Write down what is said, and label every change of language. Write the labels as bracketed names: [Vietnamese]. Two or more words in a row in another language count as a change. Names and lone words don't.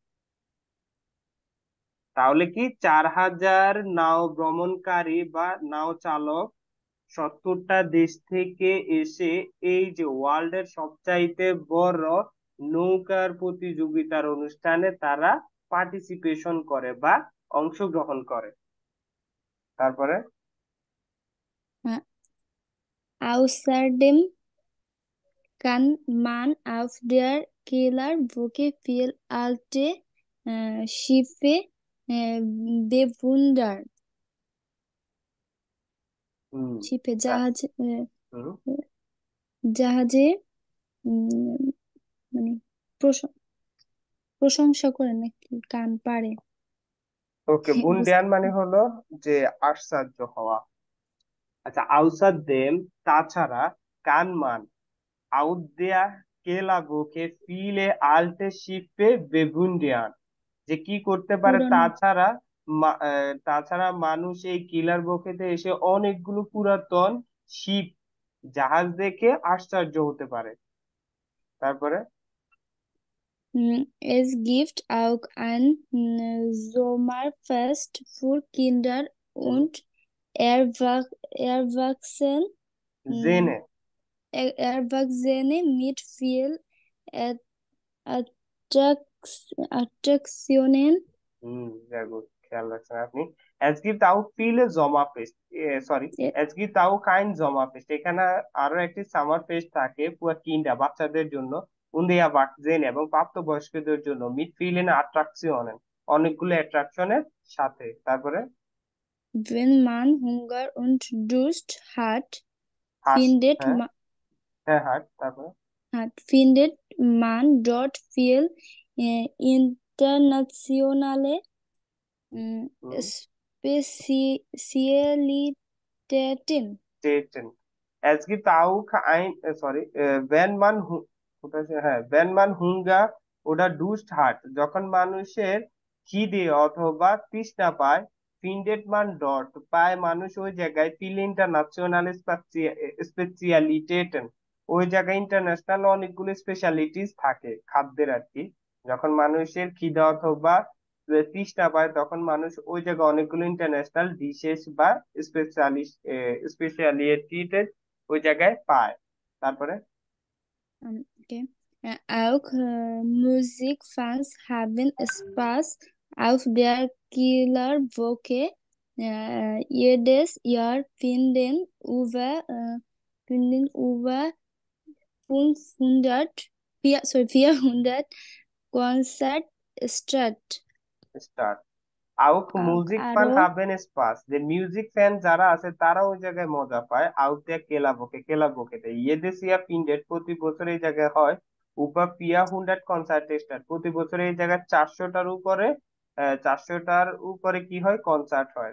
[Bangla] তাহলে কি 4000 নাও ভ্রমণকারী বা নাও চালক 70টা দেশ থেকে এসে এই যে ওয়ার্ল্ডের সবচাইতে বড় নৌকার প্রতিযোগিতার অনুষ্ঠানে তারা পার্টিসিপেশন করে বা অংশগ্রহণ করে। তারপরে [German] Außerdem kann man auf der Kellerbrücke viel alte Schiffe bewundern. [Bangla] শিপে জাহাজে মানে প্রশংসা করে নাকি কান পারে। ওকে, বুন্ডিয়ান মানে হলো যে আশ্চর্য হওয়া। আচ্ছা, [German] außerdem [Bangla] তাছাড়া, [German] kann man auf der Kieler Woche viele alte Schiffe bewundern, [Bangla] যে কি করতে পারে, পুরানো তাছাড়া মানুষ এই কিলার বকেতে এসে অনেকগুলো পুরাতন শিপ জাহাজ দেখে আশ্চর্য হতে পারে। তারপরে [German] Es gibt auch ein Sommerfest für Kinder und [Bangla] জেনে [German] Erwachsene mit viel Attraktionen. sehr gut, [Bangla] খেয়াল রাখছেন আপনি। [German] Es gibt auch viele Sommerfest, es gibt auch kein Sommerfest, [Bangla] এখানে আরো একটি সামার ফেস্ট থাকে পুরো কিন্ডা বাচ্চাদের জন্য, [German] und Erwachsene [Bangla] এবং প্রাপ্তবয়স্কদের জন্য, [German] mit vielen Attraktionen [Bangla] অনেকগুলো অ্যাট্রাকশনের সাথে। তারপরে [German] Wenn man Hunger und Durst hat, findet man dort viel internationale Spezialitäten. Es gibt auch wenn man Hunger oder Durst hat, [Bangla] যখন মানুষের খিদে অথবা তৃষ্ণা পায়, [German] findet man dort [Bangla] পায় মানুষ ওই জায়গায় [German] viel internationale Spezialitäten, [Bangla] ওই জায়গায় ইন্টারন্যাশনাল অনেকগুলো স্পেশালিটিস থাকে খাদ্যের আর কি। যখন মানুষের খিদা অথবা তৃষ্ণা পায় তখন মানুষ ওই জায়গায় অনেকগুলো ইন্টারন্যাশনাল ডিশেস বা স্পেশালিটিস ওই জায়গায় পায়। তারপরে [German] Okay. Auch Musikfans haben Spaß auf der Killerwoche. Jedes Jahr finden über 400 Konzerte statt. auch Musikfans haben Spaß, [Bangla] যে মিউজিক ফ্যান যারা আছে তারা ওই জায়গায় মজা পায়। [German] auch die Kieler Woche jedes Jahr findet, [Bangla] প্রতি বছর এই জায়গায় হয় [German] über vier 100 Konzerte statt, [Bangla] প্রতি বছর এই জায়গায় 400টার উপরে কি হয়, কনসার্ট হয়।